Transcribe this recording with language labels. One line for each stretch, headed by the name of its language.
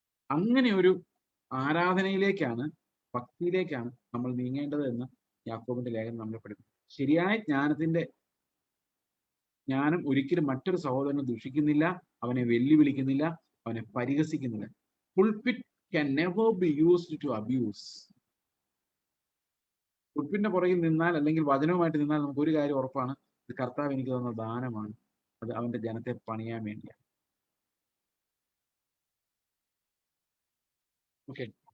Malayalam: അങ്ങനെ ഒരു ആരാധനയിലേക്കാണ്, ഭക്തിയിലേക്കാണ് നമ്മൾ നീങ്ങേണ്ടത് എന്ന് യാക്കോബിന്റെ ലേഖനം നമ്മളെ പഠിപ്പിക്കും. ശരിയായ ജ്ഞാനം ഒരിക്കലും മറ്റൊരു സഹോദരനെ ദുഷിക്കുന്നില്ല, അവനെ വെല്ലുവിളിക്കുന്നില്ല, അവനെ പരിഹസിക്കുന്നില്ല.
English: Pulpit can never be used to abuse.
Malayalam: പുൽപ്പിന്റെ പുറകിൽ നിന്നാൽ, അല്ലെങ്കിൽ വചനവുമായിട്ട് നിന്നാൽ നമുക്ക് ഒരു കാര്യം ഉറപ്പാണ്, ഇത് കർത്താവ് എനിക്ക് തന്ന ദാനമാണ്, അത് അവന്റെ ജനത്തെ പണിയാൻ വേണ്ടിയാണ്. ഓക്കെ.